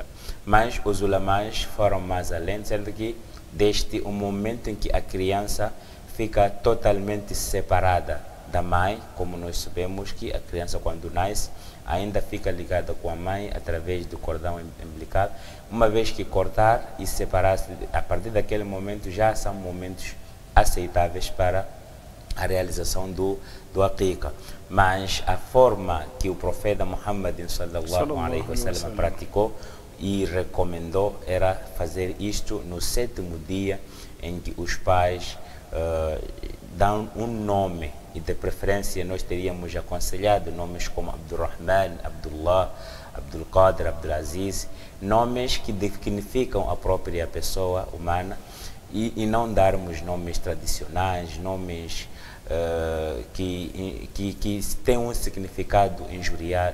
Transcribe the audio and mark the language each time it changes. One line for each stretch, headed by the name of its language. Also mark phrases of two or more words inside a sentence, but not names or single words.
Portuguese: Mas os ulamás foram mais além, sendo que desde o momento em que a criança fica totalmente separada da mãe, como nós sabemos que a criança quando nasce ainda fica ligada com a mãe através do cordão umbilical. Uma vez que cortar e separar-se, a partir daquele momento já são momentos aceitáveis para a realização do Aqiqa. Mas a forma que o profeta Muhammad
Arabic: صلى الله عليه وسلم
Portuguese: praticou e recomendou era fazer isto no 7º dia, em que os pais dão um nome, e de preferência nós teríamos aconselhado nomes como Abdurrahman, Abdullah, Abdul Qadir, Abdul Aziz, nomes que dignificam a própria pessoa humana, e não darmos nomes tradicionais, nomes que têm um significado injuriar.